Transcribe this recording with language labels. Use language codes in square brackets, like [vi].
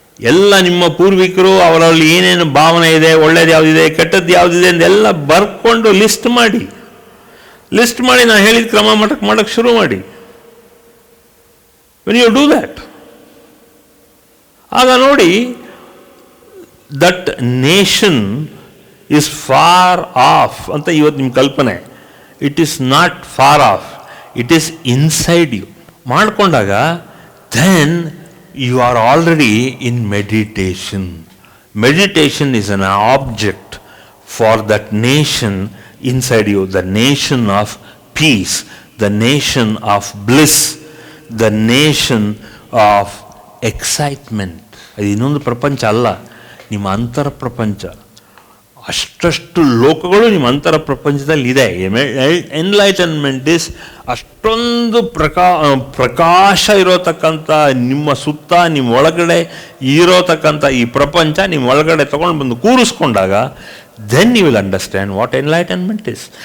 [kn] ಎಲ್ಲ ನಿಮ್ಮ ಪೂರ್ವಿಕರು ಅವರಲ್ಲಿ ಏನೇನು ಭಾವನೆ ಇದೆ, ಒಳ್ಳೇದು ಯಾವುದಿದೆ, ಕೆಟ್ಟದ್ದು ಯಾವುದಿದೆ ಅಂದೆಲ್ಲ ಬರ್ಕೊಂಡು ಲಿಸ್ಟ್ ಮಾಡಿ ನಾನು ಹೇಳಿದ ಕ್ರಮ ಮಾಡಕ್ಕೆ ಶುರು ಮಾಡಿ. [en] when you do that, [kn] ಆಗ ನೋಡಿ [en] that nation is far off [kn] ಅಂತ ಇವತ್ತು ನಿಮ್ಮ ಕಲ್ಪನೆ. [en] It is not far off, it is inside you. [kn] ಮಾಡಿಕೊಂಡಾಗ [en] Then you are already in meditation. Meditation is an object for that nation inside you, the nation of peace, the nation of bliss, the nation of excitement. [kn] ಅದು ಇನ್ನೊಂದು ಪ್ರಪಂಚ ಅಲ್ಲ, ನಿಮ್ಮ ಅಂತರ ಪ್ರಪಂಚ. ಅಷ್ಟಷ್ಟು ಲೋಕಗಳು ನಿಮ್ಮ ಅಂತರ ಪ್ರಪಂಚದಲ್ಲಿ ಇದೆ. [en] enlightenment is [kn] ಅಷ್ಟೊಂದು ಪ್ರಕಾಶ ಇರೋತಕ್ಕಂಥ ನಿಮ್ಮ ಸುತ್ತ, ನಿಮ್ಮ ಒಳಗಡೆ ಇರೋತಕ್ಕಂಥ ಈ ಪ್ರಪಂಚ ನಿಮ್ಮ ಒಳಗಡೆ ತಗೊಂಡು ಬಂದು ಕೂರಿಸ್ಕೊಂಡಾಗ [en] Then you will understand what enlightenment is.